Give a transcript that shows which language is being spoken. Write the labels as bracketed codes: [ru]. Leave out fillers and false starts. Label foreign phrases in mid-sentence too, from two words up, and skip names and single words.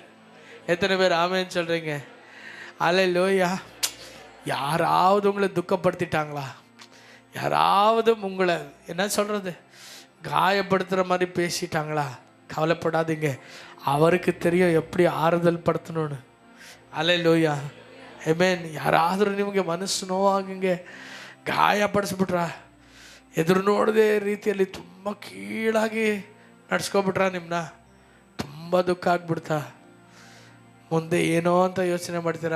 [ta] எத்தனை பேர் ஆமென்னு சொல்கிறீங்க? ஹல்லேலூயா. யாராவது உங்களை துக்கப்படுத்திட்டாங்களா? யாராவது உங்களை என்ன சொல்கிறது, காயப்படுத்துகிற மாதிரி பேசிட்டாங்களா? கவலைப்படாதீங்க, அவருக்கு தெரியும் எப்படி ஆறுதல் படுத்தணும்னு. ஹல்லேலூயா. [kn] ಆಮೆನ್. ಯಾರಾದರೂ ನಿಮಗೆ ಮನಸ್ಸು ನೋವಾಗಂಗೆ ಗಾಯಪಡಿಸ್ಬಿಟ್ರ, ಎದುರು ನೋಡದೆ ರೀತಿಯಲ್ಲಿ ತುಂಬ ಕೀಳಾಗಿ ನಡ್ಸ್ಕೊಬಿಟ್ರ, ನಿಮ್ಮನ್ನ ತುಂಬ ದುಃಖ ಆಗ್ಬಿಡ್ತಾ, ಮುಂದೆ ಏನೋ ಅಂತ ಯೋಚನೆ ಮಾಡ್ತೀರಾ.